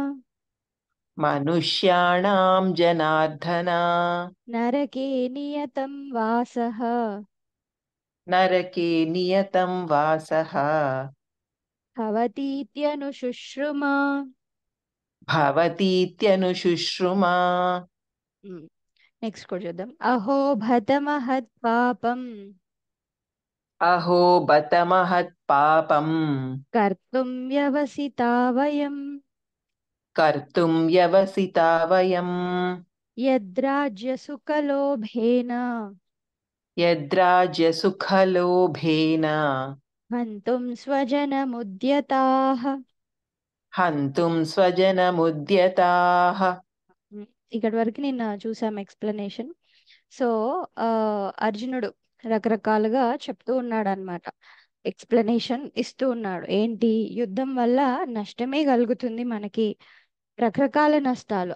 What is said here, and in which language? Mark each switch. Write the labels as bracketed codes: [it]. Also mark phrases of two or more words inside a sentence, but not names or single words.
[sa] मनुष्याणां जनार्दन नरके नियतं वासः नरके नियतं वासः भवतीत्यनुशुश्रुमा. भवतीत्यनुशुश्रुमा [te] నెక్స్ట్ కూడా చూద్దాం. [sa] अहो भतमहत् पापं अहो बत महत्पापम् कर्तुं व्यवसिता वयं कर्तुं व्यवसिता वयम् यद्राज्यसुखलोभेन यद्राज्यसुखलोभेन हन्तुं स्वजनमुद्यताः। हन्तुं स्वजनमुद्यताः। [te] ఇక్కడి వరకు నేను చూసాం ఎక్స్ప్లెనేషన్. సో అర్జునుడు రకరకాలుగా చెప్తూ ఉన్నాడు అనమాట. ఎక్స్ప్లెనేషన్ ఇస్తూ ఉన్నాడు. ఏంటి, యుద్ధం వల్ల నష్టమే కలుగుతుంది మనకి, రకరకాల నష్టాలు.